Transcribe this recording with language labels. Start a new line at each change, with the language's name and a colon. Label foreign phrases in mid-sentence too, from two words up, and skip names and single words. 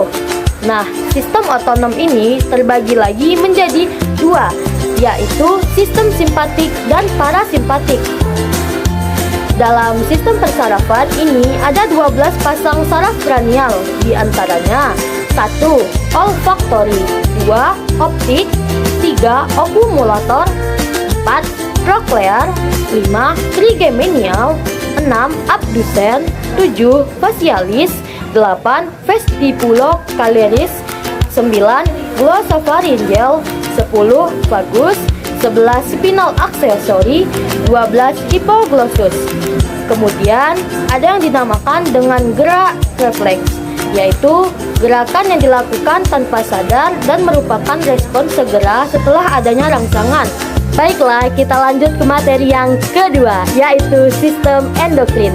Indonesian: Nah, sistem otonom ini terbagi lagi menjadi 2, yaitu sistem simpatik dan parasimpatik. Dalam sistem persarafan ini ada 12 pasang saraf kranial, di antaranya 1. Olfaktori, 2. Optik, 3. Okumulator, 4. Troklear, 5. Trigeminial, 6. Abdusen, 7. Facialis, 8. Vestibulocalaris, 9. Glosopharyngeal, 10. Vagus, 11.
English: Spinal accessory,
Indonesian: 12. Hipoglossus. Kemudian ada yang dinamakan dengan gerak refleks, yaitu gerakan yang dilakukan tanpa sadar dan merupakan respons segera setelah adanya rangsangan. Baiklah, kita lanjut ke materi yang kedua, yaitu sistem endokrin.